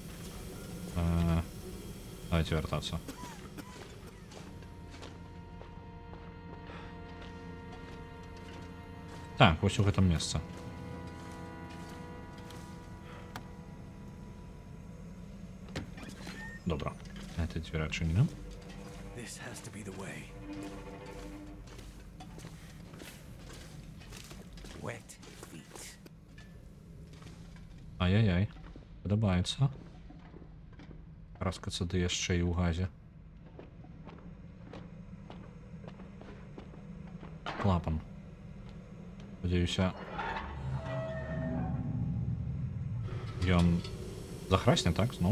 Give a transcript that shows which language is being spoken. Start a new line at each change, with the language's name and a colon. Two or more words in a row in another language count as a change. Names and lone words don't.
Belarusian: Давайте вяртацца. Так, вось у гэтым месцы. Добра. Гэта дзверы адчынены.
English: This has to be the way. Wet feet.
Belarusian: Ай-яй-яй. Падабаецца. Раскацца ды яшчэ і ў газе. Клапан. Спадзяюся, ён захрасне, так, зноў?